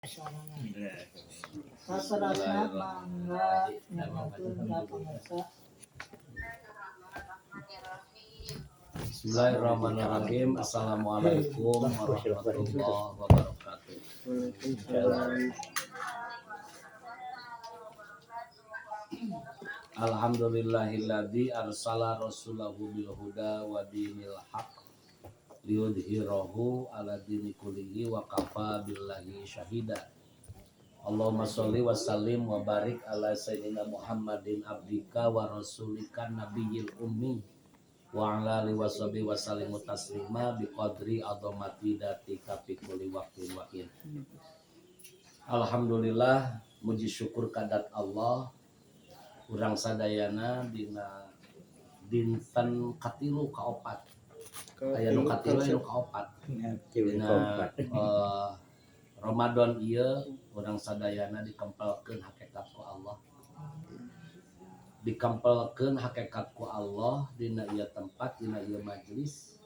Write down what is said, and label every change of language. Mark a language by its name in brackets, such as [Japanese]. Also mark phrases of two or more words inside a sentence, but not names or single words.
[Sundanese] Saterasna mangga nyatakeun ka pangarsa. [Arabic] Bismillahirrahmanirrahim. السلام عليكم ورحمة الله وبركاته. الحمد لله الذي أرسل رسوله بالهدى ودين الحق ليظهره على الدين كله وكفى بالله شهيدا. اللهم صل وسلم وبارك على سيدنا محمد عبدك ورسولك النبي الأمي وعلى آله وصحبه وسلم تسليما بقدر عظمة ذاتك في كل وقت وحين. [Sundanese] Alhamdulillah, muji syukur kadat Allah urang sadayana dina dinten katilu kaopat aya nu katilu aya nu kaopat dina Ramadan ieu urang sadayana dikempelkeun hakikat ku Allah, dikempelkeun hakikat ku Allah dina ieu tempat, dina ieu majelis.